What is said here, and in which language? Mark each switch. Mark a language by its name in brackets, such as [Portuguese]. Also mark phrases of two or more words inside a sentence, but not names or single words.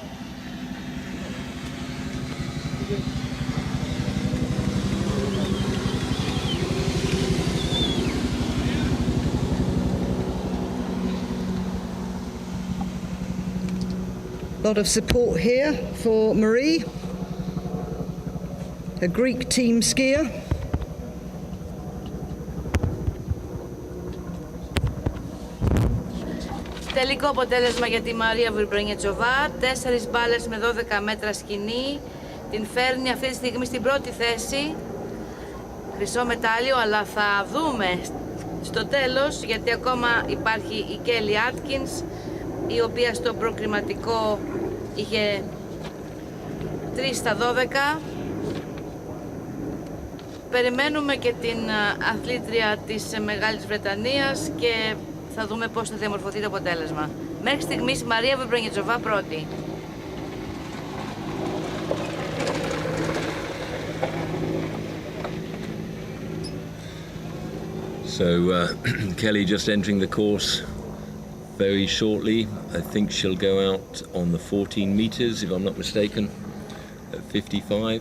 [English] Lot of support here for Marie, a Greek team skier. [Greek] Τελικό αποτέλεσμα για τη Μαρία Βρυμπρενιετσοβά, 4 μπάλες με 12 μέτρα σκηνή. Την φέρνει αυτή τη στιγμή στην πρώτη θέση. Χρυσό μετάλλιο, αλλά θα δούμε στο τέλος, γιατί ακόμα υπάρχει η Kelly Atkins, η οποία στο προκριματικό είχε 3 στα 12. Περιμένουμε και την αθλήτρια της Μεγάλης Βρετανίας και θα δούμε πώς θα διαμορφωθεί το αποτέλεσμα. Μέχρι στιγμής η Μαρία Βρυμπρενιετσοβά πρώτη. [English] So Kelly just entering the course very shortly. I think she'll go out on the 14 metres, if I'm not mistaken, at 55.